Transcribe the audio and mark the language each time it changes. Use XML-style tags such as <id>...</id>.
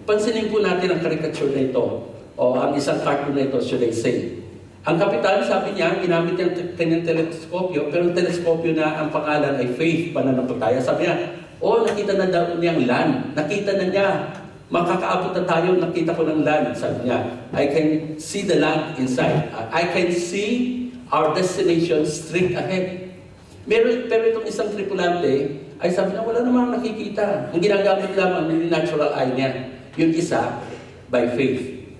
<tl>Pansinin po natin ang caricature na ito, o ang isang cartoon na ito,</tl> <en>should I say.</en> <tl>Ang kapitan, sabi niya, ginamit niya ang kanyang teleskopyo, pero ang teleskopyo na ang pangalan ay faith, pananampalataya. Sabi niya, nakita na daw niya ang land. Nakita na niya. Makakaabot na tayo, nakita ko ng land. Sabi niya,</tl> <en>I can see the land inside. I can see our destination straight ahead.</en> <tl>Pero itong isang tripulante, ay sabi niya, wala namang nakikita. Ang ginagamit lamang ng natural eye niya. Yung isa,</tl> <en>by faith.</en>